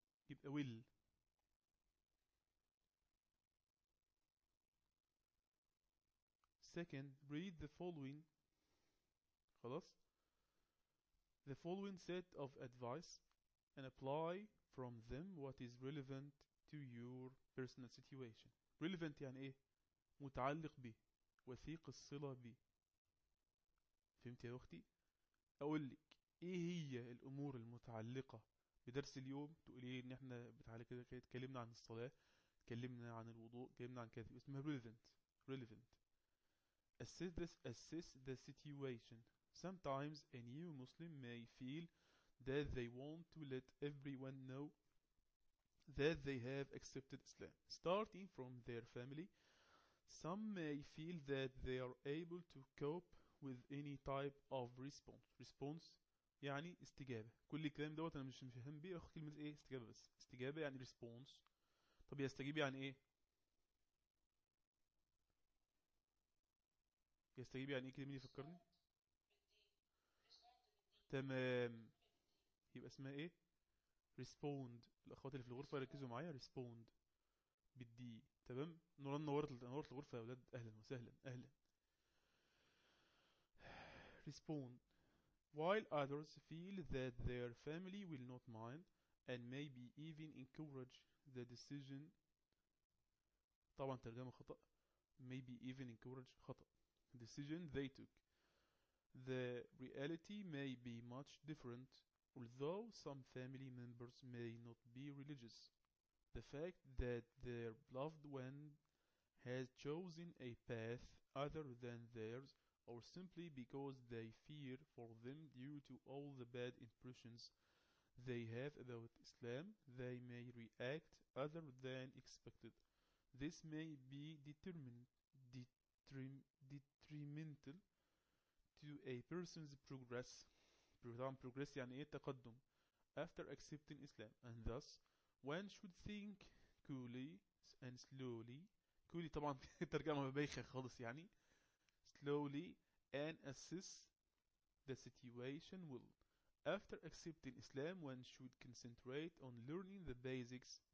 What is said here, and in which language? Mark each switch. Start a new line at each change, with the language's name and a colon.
English: يبقى will second read the following. خلاص the following set of advice and apply from them what is relevant to your personal situation.
Arabic: relevant يعني ايه؟ متعلق به، وثيق الصلة به. فهمت يا اختي؟ اقول لك ايه هي الامور المتعلقة بدرس اليوم، تقولي ان احنا بتعالى كده اتكلمنا عن الصلاة، اتكلمنا عن الوضوء، اتكلمنا عن كذا، اسمها relevant.
English: relevant assess the situation. sometimes a new Muslim may feel that they want to let everyone know that they have accepted Islam, starting from their family. Some may feel that they are able to cope with any type of response.
Arabic: response يعني استجابة. كل الكلام دوت أنا مش مفهم بيه، أخد كلمة إيه؟ استجابة بس. استجابة يعني response. طب يستجيب يعني إيه؟ يستجيب يعني إيه كده؟ مين يفكرني؟ تمام. يبقى اسمها ايه؟ respond. الاخوات اللي في الغرفه ركزوا معايا، respond بالدي. تمام. نوران نورت الغرفه يا اولاد، اهلا وسهلا اهلا.
English: respond while others feel that their family will not mind and maybe even encourage the decision.
Arabic: طبعا ترجمه خطا،
English: maybe even encourage
Arabic: خطا.
English: decision they took. the reality may be much different. Although some family members may not be religious, the fact that their loved one has chosen a path other than theirs, or simply because they fear for them due to all the bad impressions they have about Islam, they may react other than expected. This may be detrimental to a person's progress.
Arabic: طبعا progress يعني ايه؟ تقدم.
English: after accepting Islam and thus one should think coolly and slowly.
Arabic: coolly طبعا ترجمة بايخة خالص يعني.
English: slowly and assess the situation well. after accepting Islam one should concentrate on learning the basics.